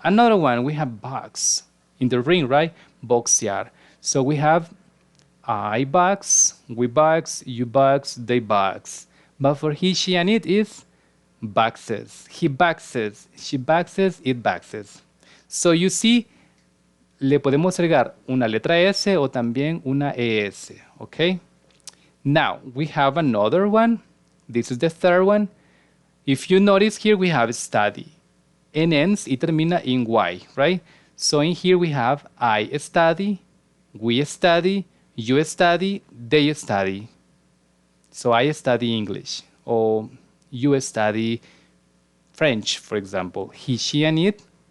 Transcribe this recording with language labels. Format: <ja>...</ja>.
<en>Another one, we have box. In the ring, right? Boxear. So we have I box, we box, you box, they box. But for he, she, and it is boxes. He boxes, she boxes, it boxes. So you see,</en> <es>le podemos agregar una letra S o también una ES, okay?</es> <en>Now, we have another one. This is the third one. If you notice here, we have study. And ends,</en> <es>y termina</es> <en>in Y, right? So in here we have I study, we study, you study, they study. So I study English, or you study French, for example. He, she, and it.</en>